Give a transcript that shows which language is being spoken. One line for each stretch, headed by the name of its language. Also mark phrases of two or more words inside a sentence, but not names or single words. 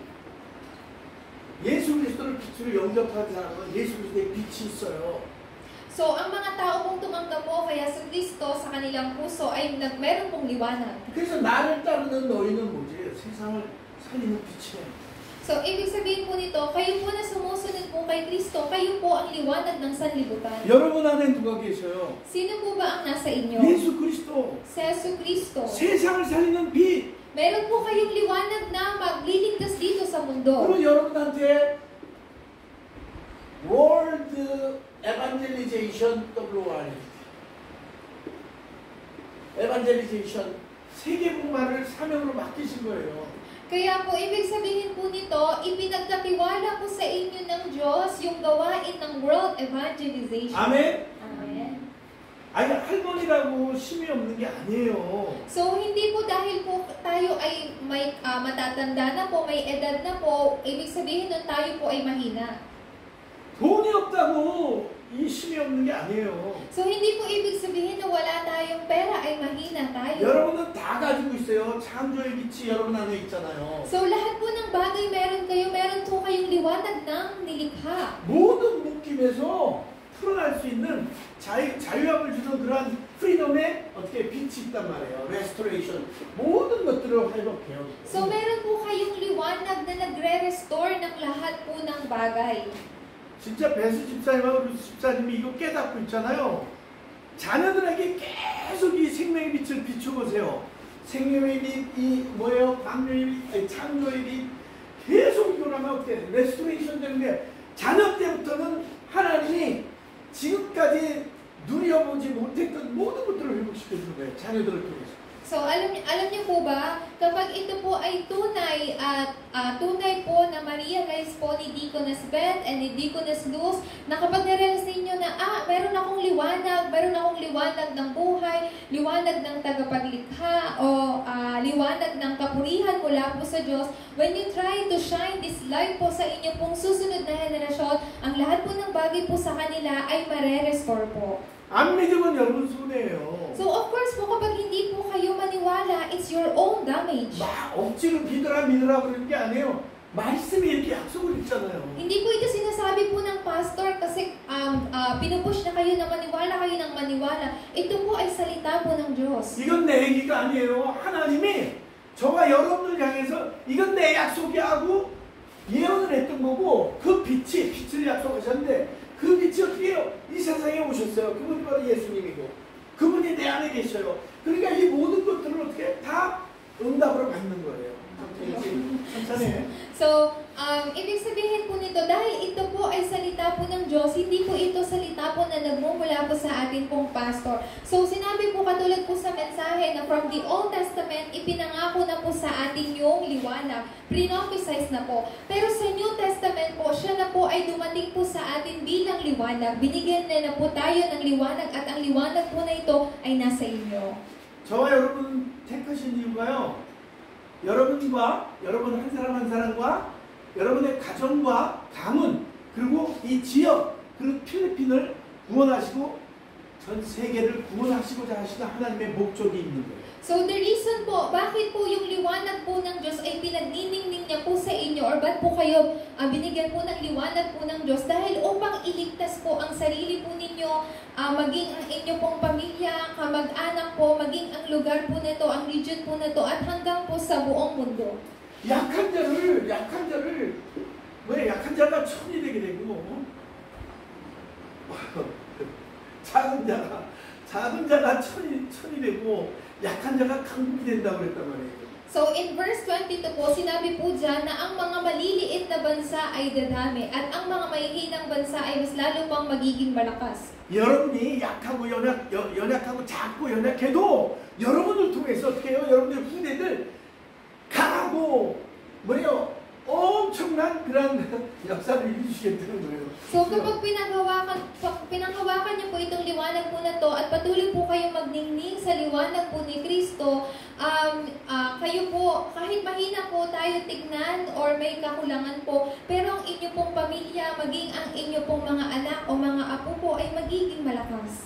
Korean: 예수 그리스도를 빛으로 영접한 사람은 예수 그리스도의 빛이 있어요.
Filipino: So, ang mga tao pong tumanggap po kay Yesu Cristo sa kanilang puso ay meron pong liwanag.
Korean: 그래서 나를 따르는 너희는 뭐지? 세상을 살리는 빛이에요.
Filipino: So, ibig sabihin po nito, kayo po na sumusunod po kay Kristo, kayo po ang liwanag ng sanlibutan.
Korean: 여러분 안에 누가 계셔요?
Filipino: Sino po ba ang nasa inyo?
Korean: 예수 그리스도.
Filipino: Si Yesu Cristo.
Korean: 세상을 살리는 빛.
Filipino: Meron po kayong liwanag na magliligtas dito sa mundo.
Korean: 그럼 여러분한테
English: World Evangelization
Korean: WRL.
English: Evangelization,
Korean: 세계복음화를 사명으로 맡기신 거예요.
Filipino: Kaya po, ibig sabihin po nito, ipinagkatiwala po sa inyo ng Diyos yung gawain ng
English: world evangelization.
Korean: 아멘?
English: Amen.
Korean: 아니, 할머니라고 힘이 없는 게 아니에요.
Filipino: So, hindi po dahil po tayo ay may matatanda na po, may edad na po, ibig sabihin nun tayo po ay mahina.
Korean: 돈이 없다고 이 힘이 없는 게 아니에요.
Filipino: So, hindi po ibig sabihin na wala tayong pera ay mahina tayo.
Korean: 여러분은 다 가지고 있어요. 창조의 빛이 여러분 안에 있잖아요.
Filipino: So, lahat po ng bagay meron kayo, meron po kayong liwanag ng nilikha.
Korean: 모든 묶임에서 풀어날 수 있는 자유함을 주는 그러한 프리덤에 어떻게 빛이 있단 말이에요. 레스토레이션. 모든 것들을 회복해요.
Filipino: So, meron po kayong liwanag na nagre-restore ng lahat po ng bagay.
Korean: 진짜 배수 집사님하고 루스 집사님이 이거 깨닫고 있잖아요. 자녀들에게 계속 이 생명의 빛을 비춰보세요. 생명의 빛, 이 뭐예요? 광명의 빛, 아니, 창조의 빛. 계속 이걸 하면 어떻게 돼? 레스토레이션 되는 게 자녀 때부터는 하나님이 지금까지 누려보지 못했던 모든 것들을 회복시켜주는 거예요. 자녀들을 통해서.
Filipino: So, alam niyo po ba, kapag ito po ay tunay at tunay po na ma-realize po ni Deaconess Beth
English: and ni
Filipino: Deaconess Luz, na kapag na-realize ninyo na, meron akong liwanag ng buhay, liwanag ng tagapaglikha, o liwanag ng kapurihan mula po sa Diyos,
English: when you try to shine this light
Filipino: po sa inyo pong susunod na henerasyon, ang lahat po ng bagay po sa kanila ay mare-restore po.
Korean: 안 믿으면 여러분 손해예요.
Filipino: So of course po, kapag hindi po kayo maniwala,
English: it's your own damage.
Korean: 막 억지로 믿으라 그러는 게 아니에요. 말씀이 이렇게 약속을 있잖아요.
Filipino: Hindi po ito sinasabi po ng pastor kasi pinupush na kayo na maniwala. Ito po ay salita po ng Diyos.
Korean: 이건 내 얘기가 아니에요. 하나님이 저와 여러분을 향해서 이건 내 약속이 하고 예언을 했던 거고 그 빛을 약속하셨는데 그 빛이 어떻게 해요? 이 세상에 오셨어요. 그분이 바로 예수님이고 그분이 내 안에 계셔요. 그러니까 이 모든 것들을 어떻게 다 응답으로 받는 거예요. 천천히.
Filipino: So, ibig sabihin po nito, dahil ito po ay salita po ng Diyos, hindi po ito salita po na nagmumula po sa atin pong pastor. So, sinabi po katulad po sa mensahe na
English: from the Old Testament,
Filipino: ipinangako na po sa atin yung liwanag. Pre-prophesize na po. Pero sa
English: New Testament
Filipino: po, siya na po ay dumating po sa atin bilang liwanag. Binigyan na po tayo ng liwanag at ang liwanag po na ito ay nasa inyo.
Korean: 저와 여러분 택하신 이유가요. 여러분과 여러분 한 사람 한 사람과 여러분의 가정과 가문 그리고 이 지역 그리고 필리핀을 구원하시고 전 세계를 구원하시고자 하시는 하나님의 목적이 있는 거예요.
English: So the reason
Filipino: po, bakit po yung liwanag po ng Diyos ay pinagniningning niya po sa inyo or ba't po kayo binigyan po ng liwanag po ng Diyos dahil upang iligtas po ang sarili po ninyo, maging ang inyo pong pamilya, kamag-anak po, maging ang lugar po nito, ang region po nito at hanggang po sa buong mundo.
Korean: 약한 자를 왜 약한 자가 천이 되게 되고 작은 자가 천이 되고 약한 자가 강국이 된다고 그랬단 말이에요.
English: So in verse 22
Filipino: po, sinabi po dyan na ang mga maliliit na bansa ay dadami at ang mga mahihinang bansa ay mas lalo pang magiging malakas.
Korean: 여러분이 약하고 연약하고 작고 연약해도 여러분을 통해서 어떻게 해요? 여러분들 후대들 강하고 뭐예요? 엄청난 그런 역사를 이루시겠다는 거예요.
Filipino: So kapag pinanghawakan niyo po itong liwanag po na to at patuloy po kayong magningning sa liwanag po ni Kristo, kayo po, kahit mahina po tayo tignan or may kakulangan po, pero ang inyo pong pamilya, maging ang inyo pong mga anak o mga apo po ay magiging malakas.